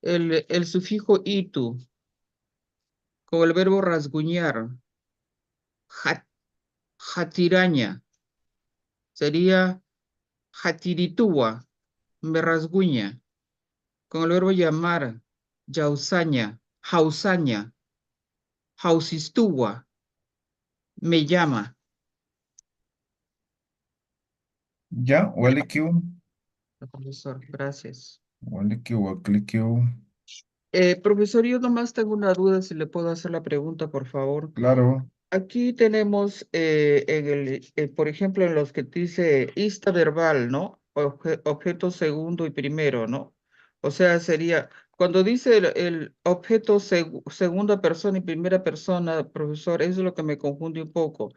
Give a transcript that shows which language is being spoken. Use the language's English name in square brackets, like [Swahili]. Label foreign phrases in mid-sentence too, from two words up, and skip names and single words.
[Spanish] El sufijo itu con el verbo rasguñar, ja- jatiraña, sería jatiritúa, me rasguña. Con el verbo llamar, [Aymara] yausaña, jausaña, jausistúa, [Spanish] me llama. Ya, Walikiu, Profesor, gracias. [Aymara] Walikiu, Waklikiu. [Spanish] Profesor, yo nomás tengo una duda, si le puedo hacer la pregunta, por favor. Claro, Aquí tenemos, por ejemplo, en los que dice ista verbal, ¿no? Objeto segundo y primero, ¿no? O sea, sería, cuando dice el objeto segunda persona y primera persona, profesor, eso es lo que me confunde un poco.